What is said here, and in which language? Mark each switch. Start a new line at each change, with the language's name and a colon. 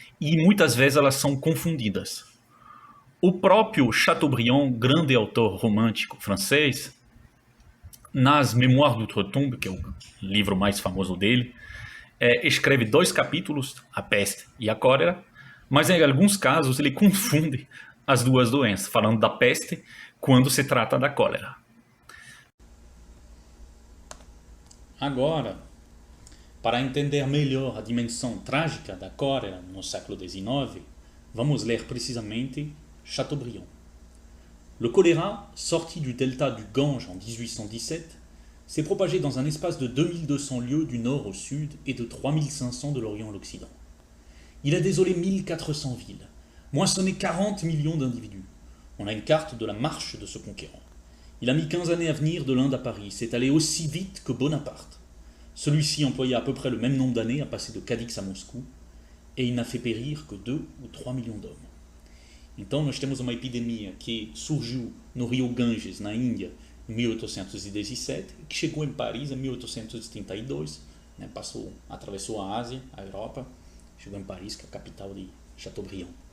Portuguese: E muitas vezes elas são confundidas. O próprio Chateaubriand, grande autor romântico francês, nas Mémoires d'Outre-Tombe, que é o livro mais famoso dele, escreve 2 capítulos, a peste e a cólera, mas em alguns casos ele confunde as duas doenças, falando da peste quando se trata da cólera. Agora, para entender melhor a dimensão trágica da cólera no século XIX, vamos ler precisamente Chateaubriand.
French: Le choléra, sorti du delta du Gange en 1817, s'est propagé dans un espace de 2200 lieues du nord au sud et de 3500 de l'Orient à l'Occident. Il a désolé 1400 villes, moissonné 40 millions d'individus. On a une carte de la marche de ce conquérant. Il a mis 15 années à venir de l'Inde à Paris, c'est allé aussi vite que Bonaparte. Celui-ci employa à peu près le même nombre d'années à passer de Cadix a Moscou, et il n'a fait périr que 2 ou 3 millions d'hommes.
Portuguese: Então nós temos uma epidemia que surgiu no rio Ganges, na Índia, em 1817, e que chegou em Paris em 1832, né, atravessou a Ásia, a Europa, chegou em Paris, que é a capital de Chateaubriand.